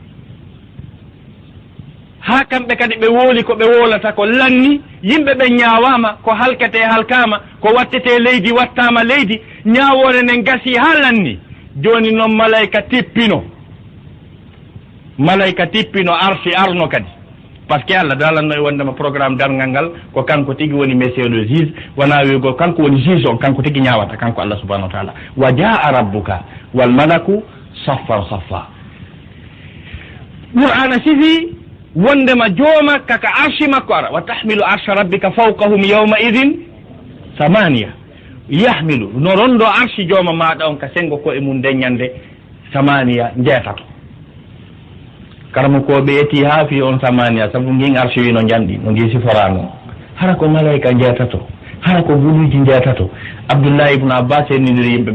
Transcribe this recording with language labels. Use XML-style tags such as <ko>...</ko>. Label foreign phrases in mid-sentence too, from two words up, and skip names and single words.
<ff>ha kamɓe kadi ɓe wooli ko ɓe wolata ko lanni yimɓe ɓe ñaawama ko halkete halkama ko wattete leydi wattama leydi ñaawore nden gasi ha lanni joni noon malayka tippino arsi arno kadi</ff> <fr>par ce que</fr> <ff>Allah dalanno e wondema programme dargal ngal ko kanko tigi woni monsieur</ff> <fr>le juge</fr> <ff>wona wigo kanko woni juge on kanko tigi ñawata kanko</ff> <ar>الله سبحانه وتعالى وجاء ربك والملك صفا صفا</ar> <ff>qur'ana sifi wondema jooma kaka arshi makko ara</ff> <ar>وتحمل عرش ربك فوقهم يومئذ ثمانية يحمل</ar> <ff>no rondo arshi jooma maɗa on ka sengo ko e mum deññande samaniya jeetato karamo koɓe eti ha fi on samaniya saabu ngin arshi wi no janɗi no ngi siforano hara ko malayika jeetato hara ko guluji jeetato Abdullah ibn Abbas enidiri yimɓe</ff>